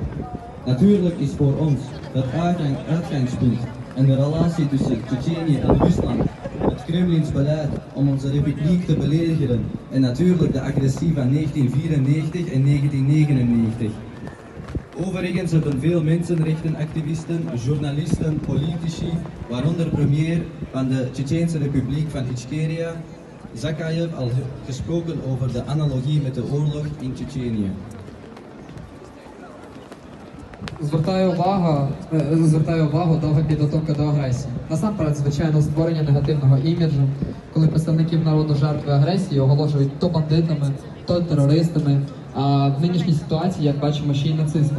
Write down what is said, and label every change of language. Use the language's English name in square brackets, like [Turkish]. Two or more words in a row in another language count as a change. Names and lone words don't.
[Dutch] Natuurlijk is voor ons het uitgangspunt en de relatie tussen Tsjetsjenië en Rusland het Kremlins beleid om onze republiek te beledigen en natuurlijk de agressie van 1994 en 1999. Overigens hebben veel mensenrechtenactivisten, journalisten, politici, waaronder premier van de Tsjetsjeense Republiek van Ichkeria, Zakayev, al gesproken over de analogie met de oorlog in Tsjetsjenië. [Ukrainian] Звертаю увагу довга підготовка до агресії. Насамперед, звичайно, створення негативного іміджу, коли представників народу жертви агресії оголошують то бандитами, то терористами, а в нинішній ситуації, як бачимо, ще й нацистами.